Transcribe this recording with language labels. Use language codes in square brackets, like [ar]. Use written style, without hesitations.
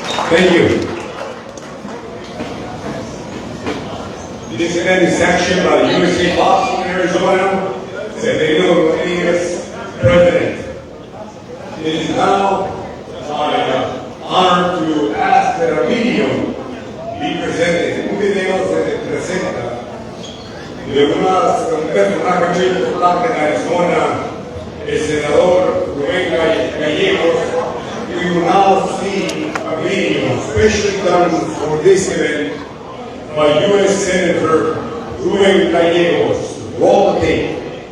[en] Thank you. This event is sanctioned by the USA Boxing in Arizona, Severino Reyes, President. It is now my honor to ask that a video be presented. [es] Un video se presenta de un personaje muy importante en Arizona, el senador Rubén Gallegos. [en] We will now see a video specially done for this event by U.S. Senator Rubén Gallegos. Roll the tape.